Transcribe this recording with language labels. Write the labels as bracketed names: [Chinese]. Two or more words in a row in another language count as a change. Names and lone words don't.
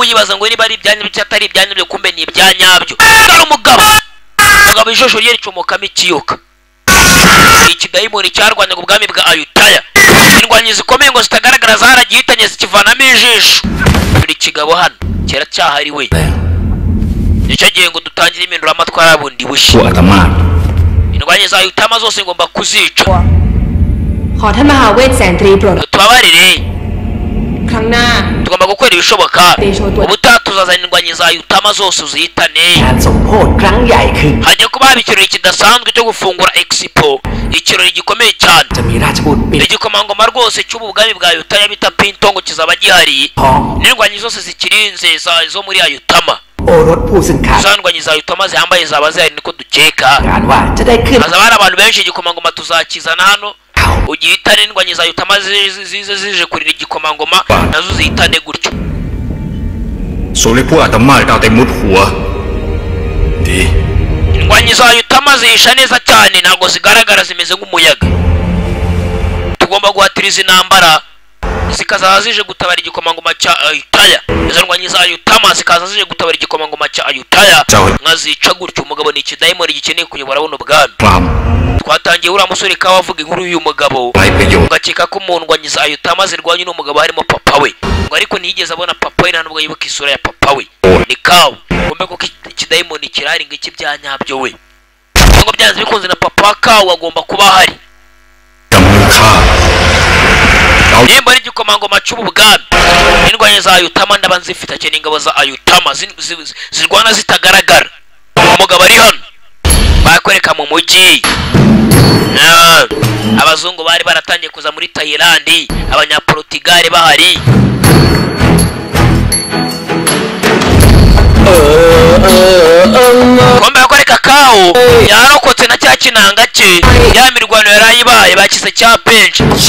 [Kinyarwanda] yibaza ngo niba ari ibyanya byo atari ibyanya byo kumbe ni ibyanyabyo dore umugabo ijisho rye ricomokamo ikiyoka ikidayimoni cyarwanyaga ubwami bwa Ayutaya indwanyi zikomeye ngo zitagaragara zaragihitanye zikivanamo ijisho buri kigabo hano kera cyahari we nicyo gihe ngo dutangire imindura amatwara bundi bushye indwanyi za Ayutama zose ngomba kuzica tubabarire [Thai] ครั้งหน้า [Kinyarwanda] tugomba gukora ibishoboka ubutaha tuzazana indwanyi za Yutama zose uzihitane [Thai] การสมโภชครั้งใหญ่คือ [Kinyarwanda] hajya kuba haba ikirori kidasanzwe cyo gufungura Expo ikirori gikomeye cyane [Thai] จะมีราชบุตรปิด [Kinyarwanda] igikomangoma rwose cy'ubwami bwa Yutaya bita Pintongo kizaba gihari [Thai] ทอง [Kinyarwanda] n'indwanyi zose zikirinze zo muri Yutama [Thai] โอรสผู้ซึ่งขาด [Kinyarwanda] za ndwanyi za Yutama zihambaye zaba zihari niko dukeka [Thai] การว่าจะได้ขึ้น [Kinyarwanda] hazaba hari abantu benshi igikomangoma tuzakizana hano ugihitane indwanyi za Yutama zije kurira igikomangoma nazo zihitane gutyo 數你鋪阿特媽嚟到地冇หัวดี indwanyi za Yutama zihisha neza cyane ntabwo zigaragara zimeze nk'umuyaga tugomba guhatiriza intambara zikazaza zije gutabara igikomangoma cya Ayutaya izo ndwanyi za Yutama zikaza zije gutabara igikomangoma cya Ayutaya nkazica gutyo umugabo ni ikidayimoni gikeneye kuyobora buno bwami [Thai] ความ [Kinyarwanda] twatangiye uriya musore kawa avuga inkuru y'uyu mugabo [Thai] ไรประโยชน์ [Kinyarwanda] ugakeka ko mu ndwanyi za Ayutama zirwanya n'umugabo harimo papa we ngo ariko ntiyigeze abona papa we nta nubwo yibuka isura ya papa we ni kawa kumbe ko ikidayimoni kirari ngo iki bya nyabyo we ngo byanze bikunze na papa wa kawa agomba kuba ahari [Thai] กับมือข้า [Kinyarwanda] nimba ari igikomangoma cy'ubwami indwanyi za Ayutama ndaba nzifite cyane ingabo za Ayutama zirwana zitagaragara umugabo ari hano bakwereka mu mujyi abazungu bari baratangiye kuza muri Thailand abanyaportugal bahari kombe bakwereka kawo yarokotse na cya kinanga cye ya mirwano yarayibaye bakize cya benshi